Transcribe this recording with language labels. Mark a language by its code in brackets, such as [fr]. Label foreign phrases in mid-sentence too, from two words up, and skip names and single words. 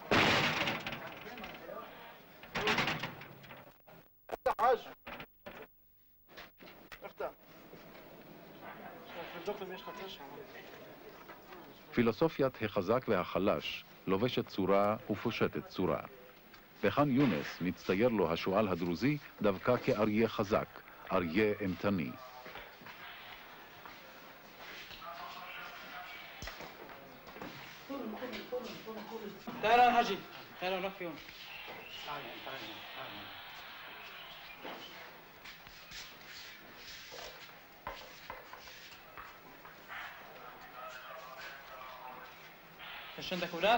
[he] פילוסופיית החזק והחלש לובשת צורה ופושטת צורה. בח'אן יונס מצטייר לו השועל הדרוזי דווקא כאריה חזק, אריה אימתני. [ar] تعالى يا حاجي تعالى نروح فيهم ايش عندك اولاد؟